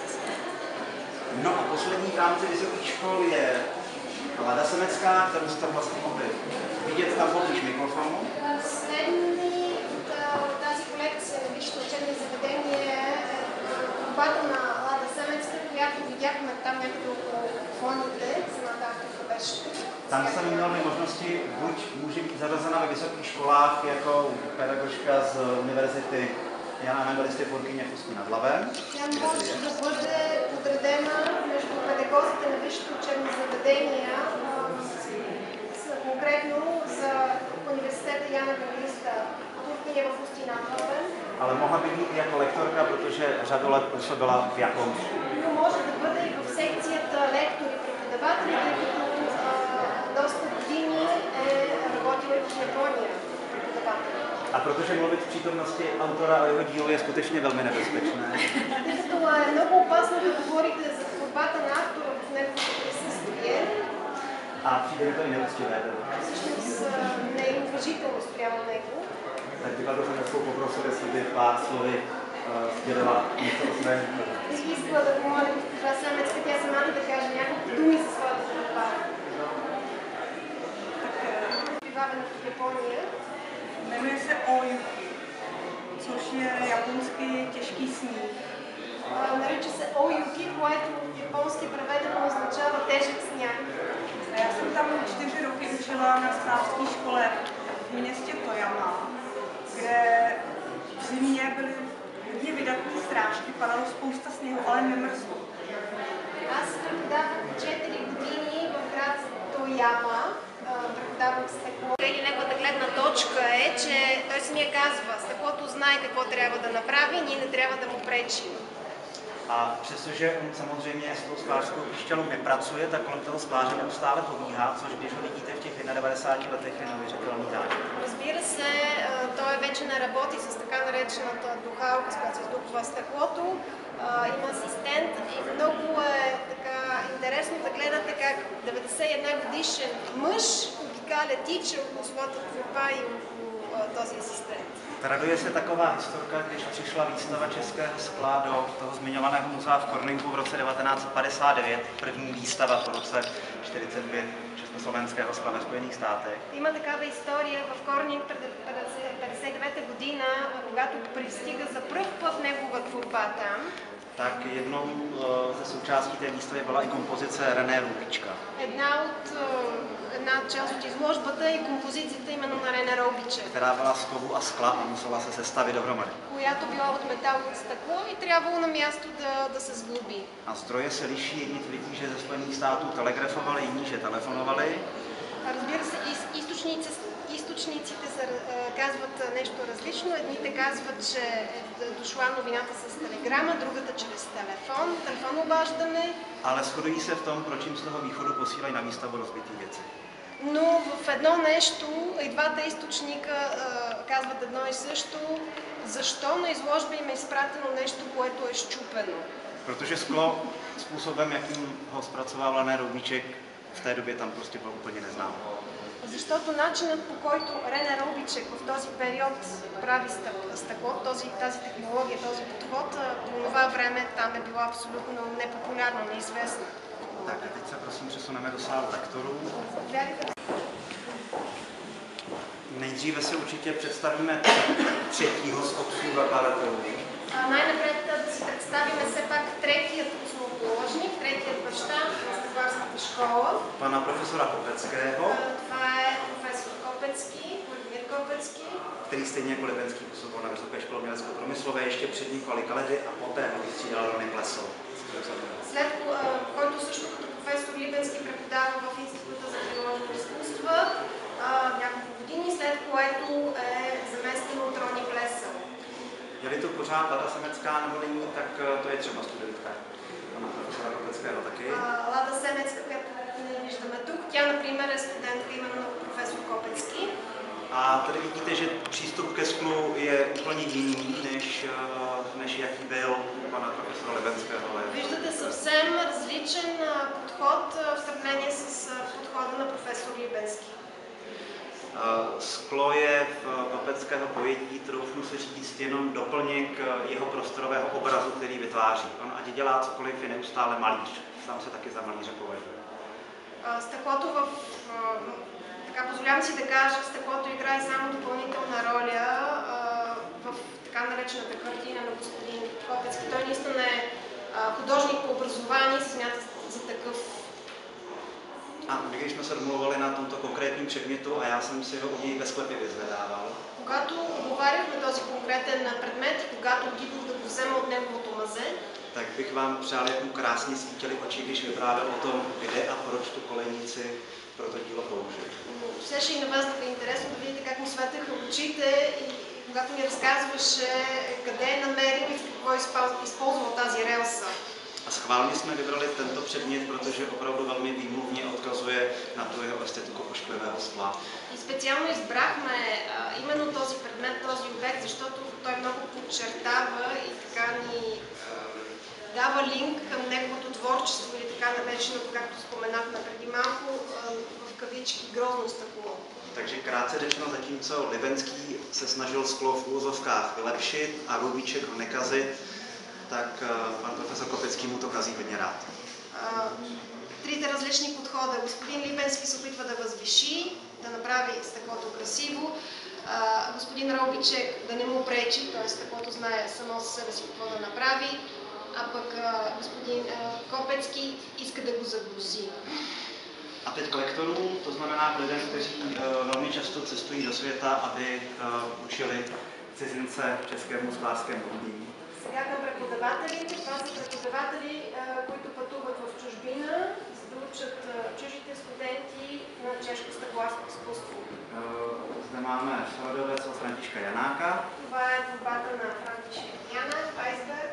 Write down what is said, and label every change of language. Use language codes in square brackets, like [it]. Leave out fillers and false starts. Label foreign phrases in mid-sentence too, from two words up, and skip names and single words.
[cs] No a poslední v rámci vysokých škol je Lada Semecká, kterou jste vlastně mohli vidět tam poblíž mikrofonu. [bg] Последни от тази колекция на висшето учебно заведение е борбата на Лада Семецка, която видяхме там някъде около телефоните, самата авторка беше тук. [cs] Tam jsem měl možnosti, buď může být zařazena ve vysokých školách jako pedagožka z univerzity Jana Evangelisty Purkyně v Ústí nad Labem. [bg] Тя може да бъде подредена между педагозите на висшите учебни заведения, конкретно за университета Jana Evangelista Purkyně v Ústí nad Labem. [cs] Ale mohla by být i jako lektorka, protože řadu let působila v Japonsku. [bg] Но може да бъде и в секцията лектори и преподаватели, тъй като доста години е работила и в Япония преподавател. [cs] A protože mluvit v přítomnosti autora o jeho dílu je skutečně velmi nebezpečné, [bg] Тъй като е много опасно да говорите за творбата на автора в неговото присъствие, [cs] a přijde mi to i neúctivé, [bg] всъщност не е уважително спрямо него, [cs] tak bych to jsem poprosil, jestli by pár slovy sdělila něco o svém dílu. [bg] бих искала да помоля госпожа Самецка тя самата да каже няколко думи за своята творба. Прибавеното в Япония. [cs] Jmenuje se Oyuki, což je japonsky těžký sníh. [bg] Нарича се Oyuki, което японски преведено означава тежък сняг. [cs] Já jsem tam 4 roky učila na státské škole v městě Toyama, kde v zimě byly hodně vydatné srážky, padalo spousta sněhu, ale nemrzlo. [bg] Аз преподавах 4 години в град Тояма, преподавах стъкло. Или неговата гледна точка е, че той самия казва, стъклото знае какво трябва да направи, ние не трябва да му пречим. [cs] A přestože on samozřejmě s tou sklářskou píšťalou nepracuje, tak kolem toho skláře neustále pobíhá, což když ho vidíte v těch 91 letech je neuvěřitelný zážitek. [bg] Разбира се, той вече не работи с така наречената духалка, с която се издухва стъклото. Има асистент и много е така интересно да гледате как 91 годишен мъж обикаля тича около своята творба и около този асистент. [cs] Raduje se taková historka, když přišla výstava českého skla do toho zmiňovaného muzea v Korninku v roce 1959, první výstava po roce 45 československého skla ve Spojených státech. [bg] Има такава история в Корнинг пред 59 година, когато пристига за пръв път негова творба там. [cs] Tak jednou ze součástí té výstavy byla i kompozice René Rubička. [bg] Една част от изложбата е композицията именно на Рене Робиче, [cs] Která byla z kovu a skla a musela se sestavit dohromady. [bg] която била от метал и от стъкло и трябвало на място да се сглоби. [cs] A zdroje se liší, jedni tvrdí, že ze Spojených států telegrafovali, jiní, že telefonovali. [bg] Разбира се, източниците казват нещо различно. Едните казват, че е дошла новината с телеграма, другата чрез телефон обаждане. [cs] Ale shodují se v tom, proč jim z toho východu posílají na výstavu rozbitý věci. [bg] Но в едно нещо и двата източника казват едно и също. Защо на изложба им е изпратено нещо, което е счупено? [cs] Protože sklo způsobem, jakým ho zpracovával René Roubíček, v té době tam prostě byl úplně neznám. [bg] Защото начинът, по който Рене Робичек в този период прави стъкло, тази технология, този подход, по това време там е било абсолютно непопулярно, неизвестно. [cs] Tak a teď se prosím přesuneme do sálu lektorů. Nejdříve si určitě představíme třetího z otců zakladatelů. [bg] Най-напред да си представим все пак третият основоположник, третият баща на стъкларската школа. [cs] Pana profesora Kopeckého, [bg] Това е професор Копецки, Владимир Копецки, [cs] který stejně jako Libenský působil na Vysoké škole umělecko-průmyslové, ještě před ním Kaledy a poté ho vystřídal Rony Plesov. [bg] след който също като професор Либенски преподава в Института за приложни изкуства няколко години, след което е заместен от Рони Плесъл. [cs] Je-li to pořád Lada Semecká nebo není, tak to je třeba studentka pana profesora Kopeckého taky. [bg] Лада Семецка, която не виждаме тук, тя, например, е студентка именно на професор Копецки. [cs] A tady vidíte, že přístup ke sklu je úplně jiný, než jaký byl u pana profesora Libenského. [bg] Виждате съвсем различен подход в сравнение с подхода на професор Либенски. [cs] Sklo je v Kopeckého pojetí, troufnu se říct, jenom doplněk jeho prostorového obrazu, který vytváří. On ať dělá cokoliv, je neustále malíř. Sám se taky za malíře považuje. [bg] Стъклото така позволявам си да кажа, стъклото играе само допълнителна роля в така наречената картина на господин Копецки. Той наистина е художник по образование, се смята за такъв. [cs] A my, když jsme se domluvali na tomto konkrétním předmětu a já jsem si ho u něj ve sklepě vyzvedával, [bg] Когато оговаряхме този конкретен предмет и когато отидох да го взема от неговото мазе, [cs] tak bych vám přál, jak mu krásně svítily oči, když vyprávěl o tom, kde a proč tu kolejnici pro to dílo použil. [bg] Щеше и на вас да ви е интересно да видите как му светеха очите и когато ми разказваше къде е намерил и какво е използвал тази релса. [cs] A schválně jsme vybrali tento předmět, protože opravdu velmi výmluvně odkazuje na tu jeho estetiku ošklivého skla. [bg] И специално избрахме именно този предмет, този обект, защото той много подчертава и така ни дава линк към неговото творчество или така нареченото, както споменахме преди малко, в кавички грозно стъкло. [cs] Takže krátce řečeno, zatímco Libenský se snažil sklo v úvozovkách vylepšit a Rubíček ho nekazit, tak pan profesor Kopecký mu to kazí hodně rád. [bg] Трите различни подхода. Господин Либенски се опитва да възвиши, да направи стъклото красиво. Господин Робичек да не му пречи, т.е. стъклото знае само за себе си какво да направи, а пък господин Копецкý иска да го загрузи. [cs] A teď k lektorům, to znamená k lidem, kteří velmi často cestují do světa, aby učili cizince českému sklářskému umění. [bg] Сега към преподавателите. Това са преподаватели, които пътуват в чужбина, за да учат чуждите студенти на чешко стъкларско изкуство. [cs] Zde máme Sladovec od Františka Janáka. [bg] Това е творбата на Франтишек Янак, Weisberg.